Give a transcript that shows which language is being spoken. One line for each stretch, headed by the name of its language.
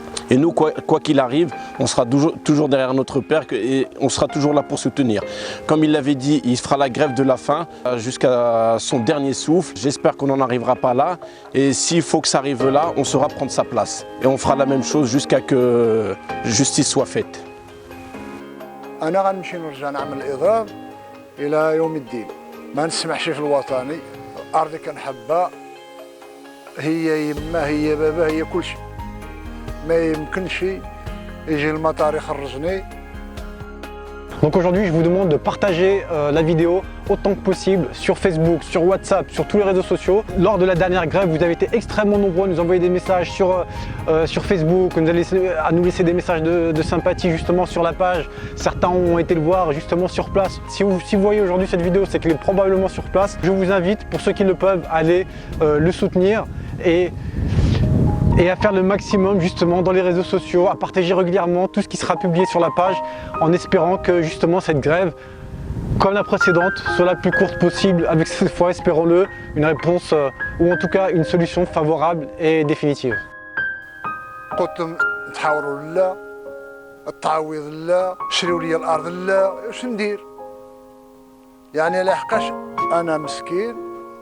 French: Et nous, quoi qu'il arrive, on sera toujours derrière notre père et on sera toujours là pour soutenir. Comme il l'avait dit, il fera la grève de la faim jusqu'à son dernier souffle. J'espère qu'on n'en arrivera pas là. Et s'il faut que ça arrive là, on saura prendre sa place. Et on fera la même chose jusqu'à que justice soit faite.
Arabic: أنا غنمشي نرجع نعمل الإضراب إلى يوم الدين. ما نسمحش في الوطني، أرضي كنحبها، هي يما هي بابا هي كل شيء. ما يمكنش يجي المطار يخرجني.
French: Donc aujourd'hui, je vous demande de partager la vidéo autant que possible sur Facebook, sur WhatsApp, sur tous les réseaux sociaux. Lors de la dernière grève, vous avez été extrêmement nombreux à nous envoyer des messages sur Facebook, à nous laisser des messages de sympathie justement sur la page. Certains ont été le voir justement sur place. Si vous voyez aujourd'hui cette vidéo, c'est qu'il est probablement sur place. Je vous invite, pour ceux qui le peuvent, à aller le soutenir et à faire le maximum justement dans les réseaux sociaux, à partager régulièrement tout ce qui sera publié sur la page en espérant que justement cette grève, comme la précédente, soit la plus courte possible avec cette fois, espérons-le, une réponse ou en tout cas une solution favorable et définitive.
Arabic: قلت نتحاوروا لا، التعويض لا، شريوا لي الأرض لا، واش ندير؟ يعني لحقاش أنا مسكين